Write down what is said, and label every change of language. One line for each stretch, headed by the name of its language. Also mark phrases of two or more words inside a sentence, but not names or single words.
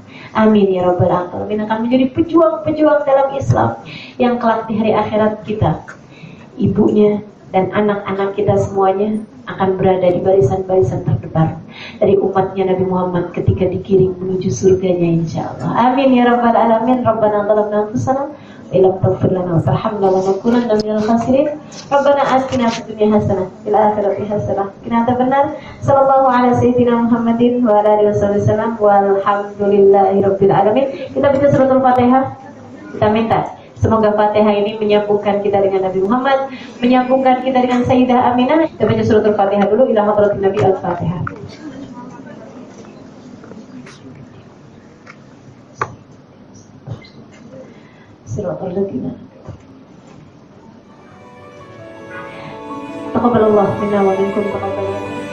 Arabic: آمين يا رب العالمين.
Indonesian: Akan menjadi pejuang-pejuang dalam Islam yang kelak di hari akhirat kita, ibunya dan anak-anak kita semuanya akan berada di barisan-barisan terdepan dari umatnya Nabi Muhammad ketika dikirim menuju surganya, insyaallah.
Arabic: آمين يا رب العالمين. ربنا ظلمنا أنفسنا وإن لم تغفر لنا وترحمنا لنكونن من الخاسرين. ربنا آتنا في الدنيا حسنة وفي الآخرة حسنة وقنا عذاب النار. صلى الله على سيدنا محمد وعلى آله وسلم والحمد لله رب العالمين.
Indonesian: Kita baca
Arabic: سورة الفاتحة.
Indonesian: Kita minta semoga Fatihah ini menyambungkan kita dengan Nabi Muhammad, menyambungkan kita dengan Sayyidah Aminah. Kita baca
Arabic: سورة الفاتحة
Indonesian: dulu.
Arabic: إلى حضرة النبي الفاتحة صراط الذين تقبل الله منا ومنكم تقبل